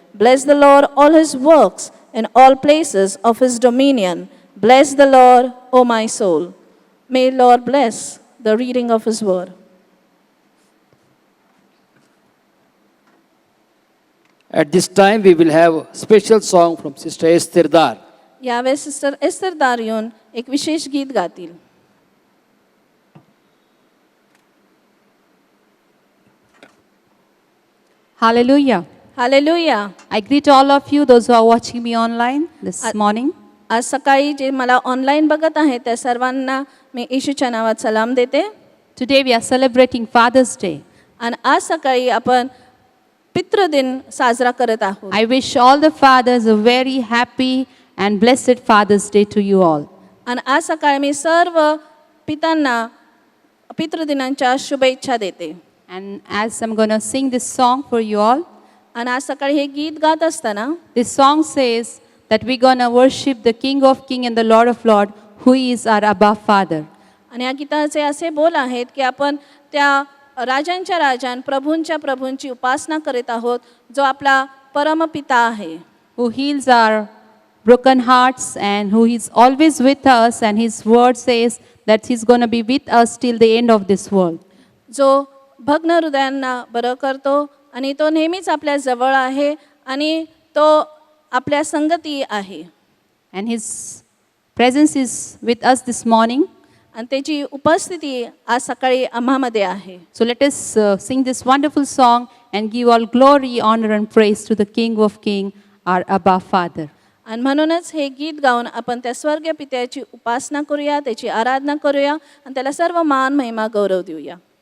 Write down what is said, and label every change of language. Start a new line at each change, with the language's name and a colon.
English: Bless the Lord, all his works, in all places of his dominion. Bless the Lord, O my soul. May Lord bless the reading of his word. At this time, we will have a special song from Sister Esther Dar.
Marathi: यावेळेस sister Esther दार येऊन एक विशेष गीत गातील.
English: Hallelujah.
Marathi: Hallelujah.
English: I greet all of you, those who are watching me online this morning.
Marathi: आज सकाळी जे मला ऑनलाईन बघत आहेत त्या सर्वांना मी येशूच्या नावात सलाम देते.
English: Today we are celebrating Father's Day.
Marathi: आणि आज सकाळी आपण पितृदिन साजरा करत आहोत.
English: I wish all the fathers a very happy and blessed Father's Day to you all.
Marathi: आणि आज सकाळी मी सर्व पितांना पितृदिनांच्या शुभेच्छा देते.
English: And as I'm going to sing this song for you all,
Marathi: आणि आज सकाळी हे गीत गात असताना
English: this song says that we're going to worship the King of Kings and the Lord of Lords, who is our Abba Father.
Marathi: आणि या गीताचे असे बोल आहेत की आपण त्या राजांच्या राजान प्रभूंच्या प्रभूंची उपासना करीत आहोत जो आपला परमपिता आहे.
English: Who heals our broken hearts and who is always with us, and his word says that he's going to be with us till the end of this world.
Marathi: जो भग्न हृदयांना बरं करतो आणि तो नेहमीच आपल्या जवळ आहे आणि तो आपल्या संगती आहे.
English: And his presence is with us this morning.
Marathi: आणि त्याची उपस्थिती आज सकाळी आम्हामध्ये आहे.
English: So let us sing this wonderful song and give all glory, honor and praise to the King of Kings, our Abba Father.
Marathi: आणि म्हणूनच हे गीत गाऊन आपण त्या स्वर्गीय पित्याची उपासना करूया, त्याची आराधना करूया आणि त्याला सर्व मान महिमा गौरव देऊया.